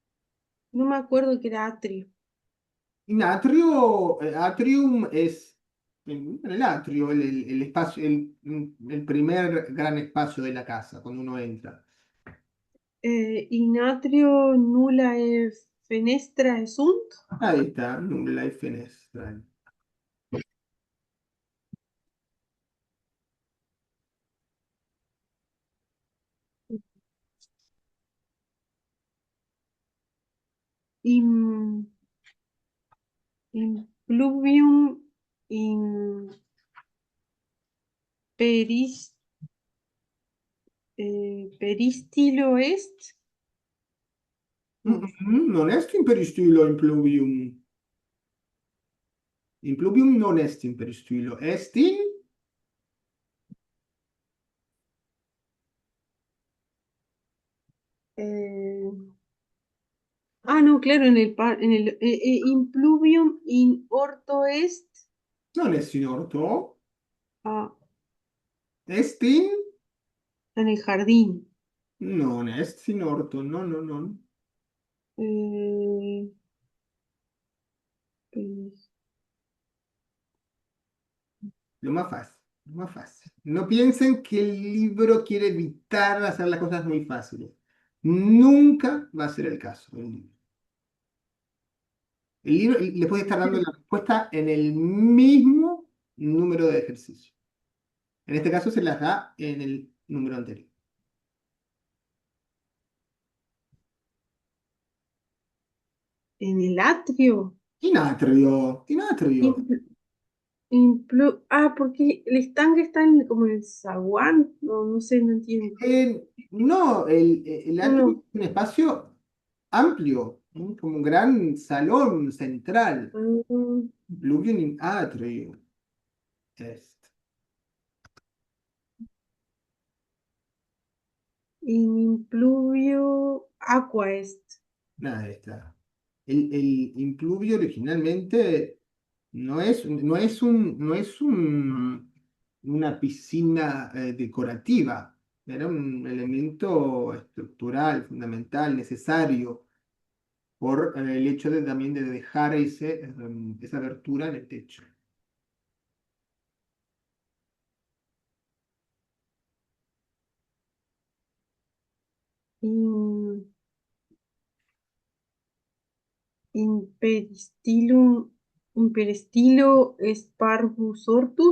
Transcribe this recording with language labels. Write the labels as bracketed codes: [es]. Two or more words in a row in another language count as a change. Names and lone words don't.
[es] no me acuerdo que era atrio. Atrium es en el atrio, el espacio, el primer gran espacio de la casa, cuando uno entra. [la] In atrio nullae fenestrae sunt. [es] Ahí está, nulla y fenestra. [la] In, in pluvium in peris, peristilo est. [es] No. [la] Non est in peristylo in pluvium. In pluvium non est in peristylo. Est in... [es] Eh, no, claro, [la] in pluvium in orto est. Non est in orto. Ah, Est in... [es] en el jardín. [la] Non est in orto. [es] No, no, no. Eh, peris- Lo más fácil. Lo más fácil. No piensen que el libro quiere evitar hacer las cosas muy fáciles. Nunca va a ser el caso del libro. El libro le puede estar dando la respuesta en el mismo número de ejercicios. En este caso se las da en el número anterior. en el atrio. [la] Inatrio, inatrio. In- [es] porque el estanque está como en el zaguán. No, no sé, no entiendo. No, el No, atrio no. es un espacio amplio, ¿no? Como un gran salón central. Ah, [la] Pluvium in atrio est. in pluvio aqua est. [es] Nada, está. El impluvio originalmente no es una piscina decorativa, era un elemento estructural, fundamental, necesario por el hecho también de dejar esa abertura en el techo. [la] In, in peristilum, in peristilo est parvus hortus.